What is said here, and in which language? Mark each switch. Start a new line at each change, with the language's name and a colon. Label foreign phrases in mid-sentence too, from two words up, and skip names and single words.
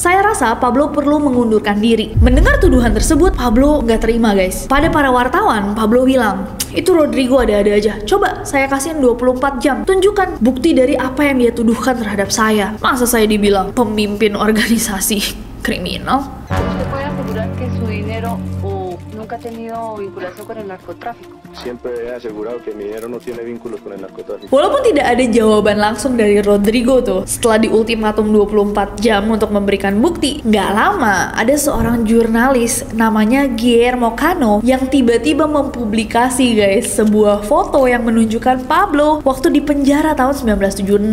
Indonesian: Saya rasa Pablo perlu mengundurkan diri. Mendengar tuduhan tersebut, Pablo nggak terima guys. Pada para wartawan, Pablo bilang, itu Rodrigo ada-ada aja. Coba saya kasihin 24 jam. Tunjukkan bukti dari apa yang dia tuduhkan terhadap saya. Masa saya dibilang pemimpin organisasi kriminal?
Spanish: ¿Usted puede asegurar que su dinero nunca ha tenido vinculación con el narcotráfico? Siempre he asegurado que mi dinero no tiene vínculos con el narcotráfico.
Indonesian: Walaupun tidak ada jawaban langsung dari Rodrigo tuh, setelah diultimatum 24 jam untuk memberikan bukti, nggak lama ada seorang jurnalis namanya Guillermo Cano yang tiba-tiba mempublikasi guys sebuah foto yang menunjukkan Pablo waktu di penjara tahun 1976.